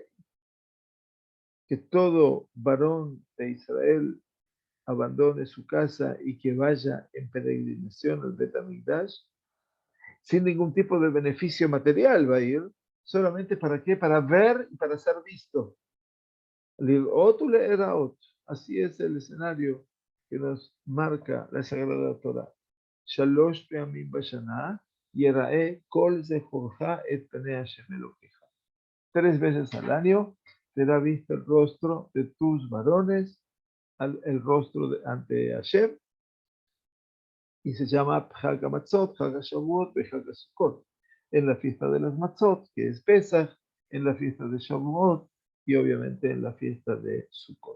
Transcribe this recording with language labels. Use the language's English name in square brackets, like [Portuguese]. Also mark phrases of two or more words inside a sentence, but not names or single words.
[Spanish] Que todo varón de Israel abandone su casa y que vaya en peregrinación al Bet HaMikdash, sin ningún tipo de beneficio material va a ir, solamente para qué, para ver y para ser visto. Así es el escenario que nos marca la Sagrada Torah. [Hebrew] שלש פעמים בשנה יראה כל זכורך את פני השם אלקיך. [Spanish] 3 veces al año será visto el rostro de tus varones, el rostro ante Hashem, y se llama Chag HaMatzot, Chag HaShavuot y Chag HaSukkot. En la fiesta de las Matzot, que es Pesach, en la fiesta de Shavuot y obviamente en la fiesta de Sukkot.